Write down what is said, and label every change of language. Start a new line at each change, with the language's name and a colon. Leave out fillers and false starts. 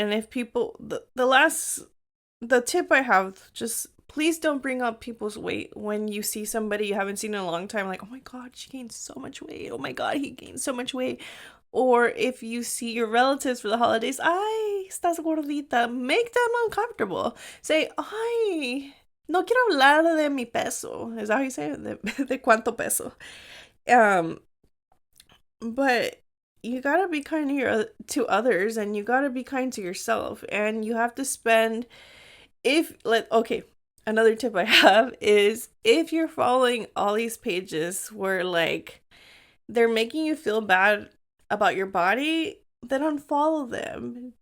English: And if people, the tip I have, just please don't bring up people's weight when you see somebody you haven't seen in a long time, like, oh my God, she gained so much weight. Oh my God, he gained so much weight. Or if you see your relatives for the holidays,
Spanish: ay, estás gordita,
English: make them uncomfortable.
Spanish: Say, ay, no quiero hablar de mi peso.
English: Is that how you say it?
Spanish: De cuánto peso.
English: Um, but you gotta be kind to others, and you gotta be kind to yourself. And you have to spend, okay, another tip I have is if you're following all these pages where like they're making you feel bad about your body, then unfollow them.